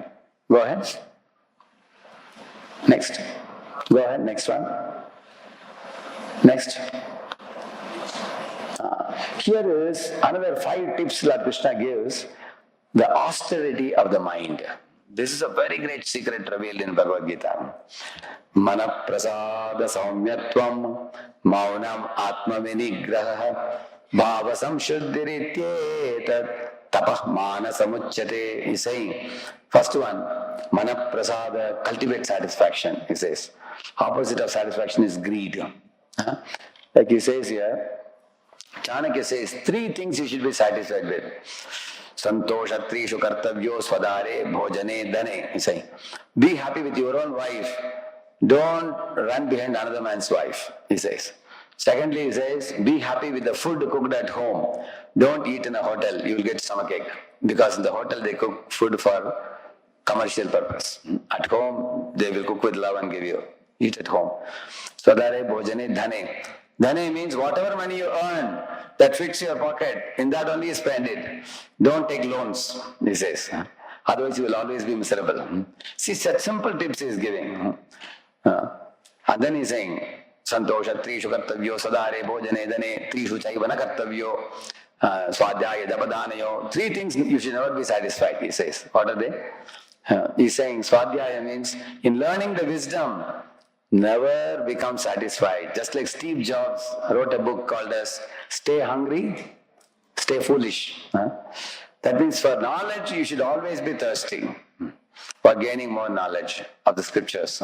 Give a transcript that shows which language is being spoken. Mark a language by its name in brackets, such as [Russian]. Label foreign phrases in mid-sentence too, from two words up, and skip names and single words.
[English] Go ahead. Next. Go ahead, next one. Next. Here is another 5 tips Lord Krishna gives. The austerity of the mind. This is a very great secret revealed in Bhagavad Gita. [Sanskrit] मनः प्रसादः सौम्यत्वं मौनम् आत्म विनिग्रहः भाव संशुद्धिरित्येतत् तपः मानस मुच्यते. [English] He is saying, first one, [Sanskrit] मनः प्रसादः, [English] cultivate satisfaction, he says. Opposite of satisfaction is greed. Like he says here, Chanakya says, 3 things you should be satisfied with. [Sanskrit] सन्तोषः त्रिषु कर्तव्यः स्वदारे भोजने धने. [English] He's saying, be happy with your own wife. Don't run behind another man's wife, he says. Secondly, he says, be happy with the food cooked at home. Don't eat in a hotel, you will get stomachache. Because in the hotel they cook food for commercial purpose. At home, they will cook with love and give you. Eat at home. [Sanskrit] स्वदारे भोजने धने. [English] Dhane means whatever money you earn that fits your pocket, in that only spend it. Don't take loans, he says. Otherwise you will always be miserable. See, such simple tips he is giving. And then he is saying, [Sanskrit] सन्तोषः त्रिषु कर्तव्यः स्वदारे भोजने धने त्रिषु चैव न कर्तव्यः स्वाध्याय जपदानयोः. [English] 3 things you should never be satisfied, he says. What are they? He is saying swadhyaya means in learning the wisdom, never become satisfied. Just like Steve Jobs wrote a book called as Stay Hungry, Stay Foolish. That means for knowledge, you should always be thirsty for gaining more knowledge of the scriptures.